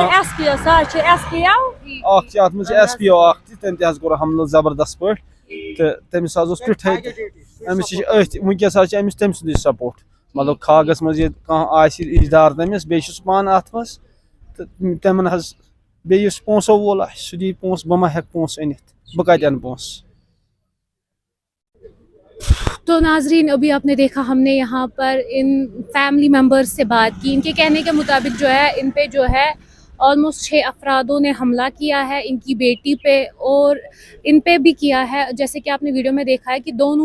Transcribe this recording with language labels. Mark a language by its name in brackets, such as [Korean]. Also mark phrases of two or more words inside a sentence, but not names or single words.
[Kashmiri] چھِ اتھ منٛز چھِ SPO اکھ تہِ تٔمۍ تہِ حظ کوٚر حملہٕ زبردست پٲٹھۍ تہٕ تٔمِس حظ اوس ٹِٹھے تہِ أمِس چھِ أتھۍ وٕنکیٚس حظ چھِ أمِس تٔمۍ سُنٛدُے سپورٹ مطلب کھاگس منٛز ییٚتہِ کانٛہہ آسہِ اِجدار تٔمِس بیٚیہِ چھُ سُہ پانہٕ اتھ منٛز تہٕ تِمن حظ بیٚیہِ یُس پونٛسو وول آسہِ سُہ دِیہِ پونٛسہٕ بہٕ ما ہٮ۪کہٕ پونٛسہٕ أنِتھ بہٕ کتہِ اَنہٕ پونٛسہٕ [Urdu] تو ناظرین ابھی آپ نے دیکھا ہم نے یہاں پر ان [English] family members [Urdu] سے بات کی ان کے کہنے کے مطابق جو ہے ان پہ جو ہے آلموسٹ 6 افرادوں نے حملہ کیا ہے ان کی بیٹی پہ اور ان پہ بھی کیا ہے جیسے کہ آپ نے ویڈیو میں دیکھا ہے کہ دونوں